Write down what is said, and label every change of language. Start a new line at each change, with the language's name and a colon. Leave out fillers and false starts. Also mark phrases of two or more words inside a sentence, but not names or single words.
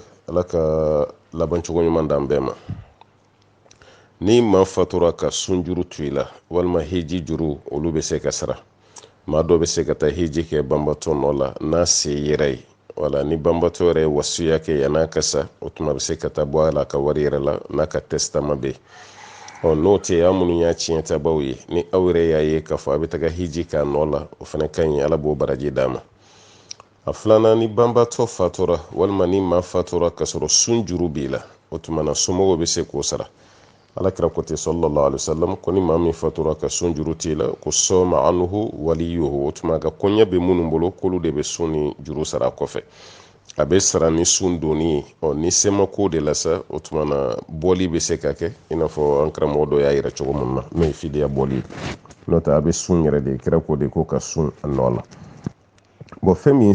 Bambara: ala ka laban cogo ɲuman d'an bɛɛ ma ni maa fatura ka sun juru to i la walima hiji juru olu bɛ se ka sara maa dɔ bɛ se ka taa hiji kɛ banbatɔ nɔ la n'a se yɛrɛ ye wala ni banbatɔ yɛrɛ ye wasiya kɛ yan'a ka sa o tuma bɛ se ka taa bɔ a la a ka wari yɛrɛ la n'a ka testament bɛ yen n'o tɛ aw minnu y'a tiɲɛ tabaw ye ni aw yɛrɛ y'a ye k'a fɔ a bɛ taga hiji k'a nɔ la o fana ka ɲi ala b'o baraji d'a ma a filanan ni banbatɔ fatura walima ni maa fatura ka sɔrɔ sun juru b'i la o tuma na somɔgɔw bɛ se k'o sara alakira ko ten
Arabic: صلى الله عليه وسلم
Bambara: ko ni maa min fatura ka sun juru t'i la ko
Arabic: صام عنه وليه
Bambara: o tuma ka kɔɲɛ bɛ minnu bolo k'olu de bɛ sun ni juru sara kɔfɛ a bɛ sara ni sun donni ye ni se ma ko de la sa o tuma na bɔli bɛ se ka kɛ i n'a fɔ an karamɔgɔ dɔ y'a yira cogo min na n'o ye fidiya bɔli ye n'o tɛ a bɛ sun yɛrɛ de kira ko de ko ka sun a nɔ la bon fɛn min ye